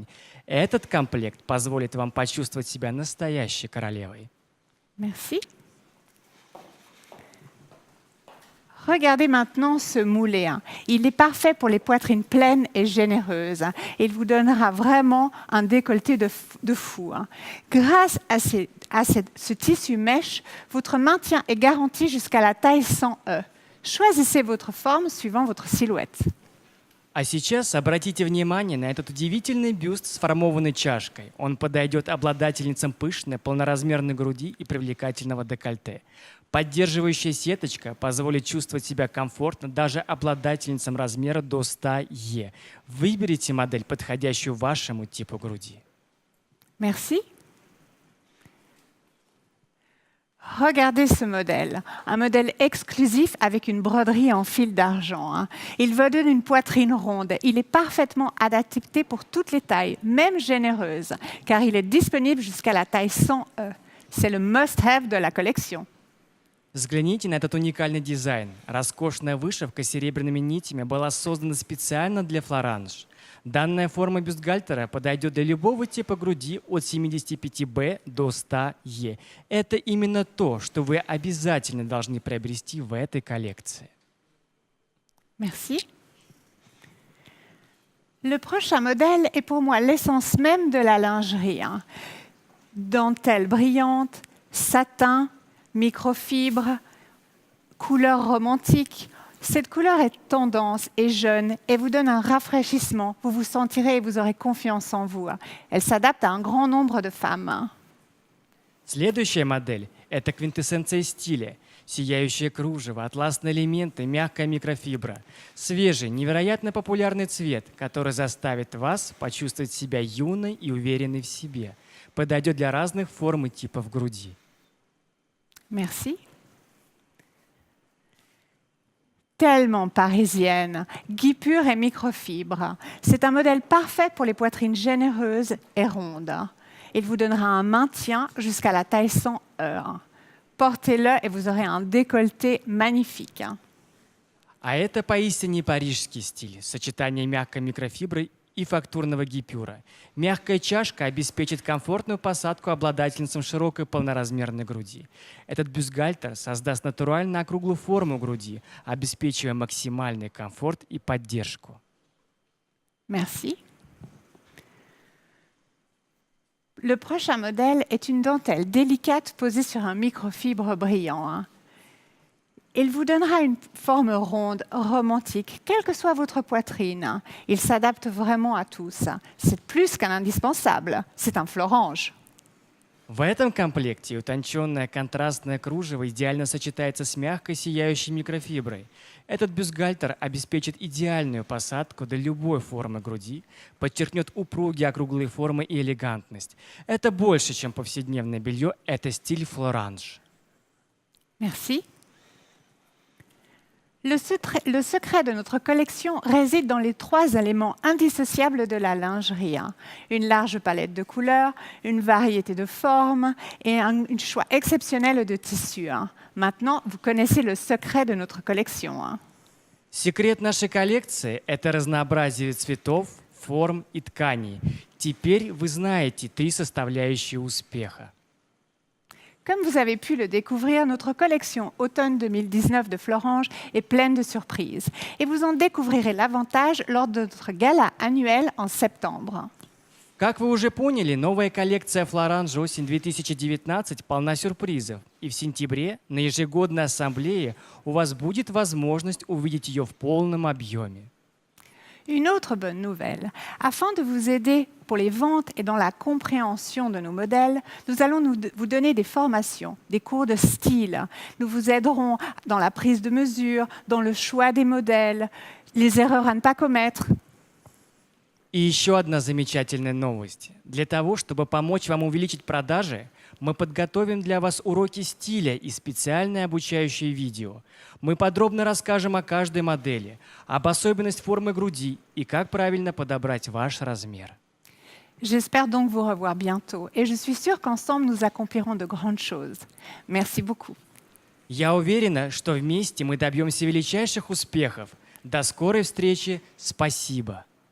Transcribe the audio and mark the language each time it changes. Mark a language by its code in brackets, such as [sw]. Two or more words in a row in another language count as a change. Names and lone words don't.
[ru] Этот комплект позволит вам почувствовать себя настоящей королевой. [fr] Merci. Regardez maintenant ce moulé. Il est parfait pour les poitrines pleines et généreuses. Il vous donnera vraiment un décolleté de fou. Grâce à ce tissu mèche, votre maintien est garanti jusqu'à la taille 100E. Choisissez votre forme suivant votre silhouette. [ru] А сейчас обратите внимание на этот удивительный бюст с формованной чашкой. Он подойдет обладательницам пышной, полноразмерной груди и привлекательного декольте. Поддерживающая сеточка позволит чувствовать себя комфортно даже обладательницам размера до 100Е. Выберите модель, подходящую вашему типу груди. [fr] Merci. Regardez ce modèle, un modèle exclusif avec une broderie en fil d'argent. Il vous donne une poitrine ronde. Il est parfaitement adapté pour toutes les tailles, même généreuses, car il est disponible jusqu'à la taille 100E. C'est le must-have de la collection. [ru] Взгляните на этот уникальный дизайн. Роскошная вышивка с серебряными нитями была создана специально для Florange. Данная форма бюстгальтера подойдет для любого типа груди от 75Б до 100Е. Это именно то, что вы обязательно должны приобрести в этой коллекции. [fr] Merci. Le prochain modèle est pour moi l'essence même de la lingerie. Dentelle brillante, satin, microfibre, couleur romantique. Cette couleur est tendance et jeune et vous donne un rafraîchissement. Vous vous sentirez et vous aurez confiance en vous. Elle s'adapte à un grand nombre de femmes. [ru] Следующая модель – это квинтэссенция стиля. Сияющее кружево, атласные элементы, мягкая микрофибра. Свежий, невероятно популярный цвет, который заставит вас почувствовать себя юной и уверенной в себе. Подойдет для разных форм и типов груди. [fr] Merci. tellement parisienne, guipure et microfibre. C'est un modèle parfait pour les poitrines généreuses et rondes. Il vous donnera un maintien jusqu'à la taille 100 heures. Portez-le et vous aurez un décolleté magnifique. [ru] А это поистине парижский стиль, сочетание мягкой микрофибры и фактурного гипюра. Мягкая чашка обеспечит комфортную посадку обладательницам широкой полноразмерной груди. Этот бюстгальтер создаст натурально округлую форму груди, обеспечивая максимальный комфорт и поддержку. [fr] Merci. Le prochain modèle est une dentelle délicate posée sur un microfibre brillant. Il vous donnera une forme ronde, romantique, quelle que soit votre poitrine. Il s'adapte vraiment à tous. C'est plus qu'un indispensable, c'est un Florange. [ru] В этом комплекте утонченное контрастное кружево идеально сочетается с мягкой сияющей микрофиброй. Этот бюстгальтер обеспечит идеальную посадку для любой формы груди, подчеркнет упругие округлые формы и элегантность. Это больше, чем повседневное белье, это стиль Florange. [fr] Merci. Le secret de notre collection réside dans les 3 éléments indissociables de la lingerie. Une large palette de couleurs, une variété de formes et un choix exceptionnel de tissus. Maintenant, vous connaissez le secret de notre collection. [ru] Секрет нашей коллекции – это разнообразие цветов, форм и тканей. Теперь вы знаете 3 составляющие успеха. [fr] Comme vous avez pu le découvrir, notre collection automne 2019 de Florange est pleine de surprises. Et vous en découvrirez l'avantage lors de notre gala annuel en septembre. [ru] Как вы уже поняли, новая коллекция Florange осень 2019 полна сюрпризов. И в сентябре на ежегодной ассамблее у вас будет возможность увидеть ее в полном объеме. [fr] Une autre bonne nouvelle, afin de vous aider pour les ventes et dans la compréhension de nos modèles, nous allons vous donner des formations, des cours de style. Nous vous aiderons dans la prise de mesure, dans le choix des modèles, les erreurs à ne pas commettre. [ru] И еще одна замечательная новость. Для того, чтобы помочь вам увеличить продажи, мы подготовим для вас уроки стиля и специальное обучающее видео. Мы подробно расскажем о каждой модели, об особенностях формы груди и как правильно подобрать ваш размер. [fr] J'espère donc vous revoir bientôt et je suis sûre qu'ensemble nous accomplirons de grandes choses. Merci beaucoup. [ru] Я уверена, что вместе мы добьемся величайших успехов. До скорой встречи. Спасибо.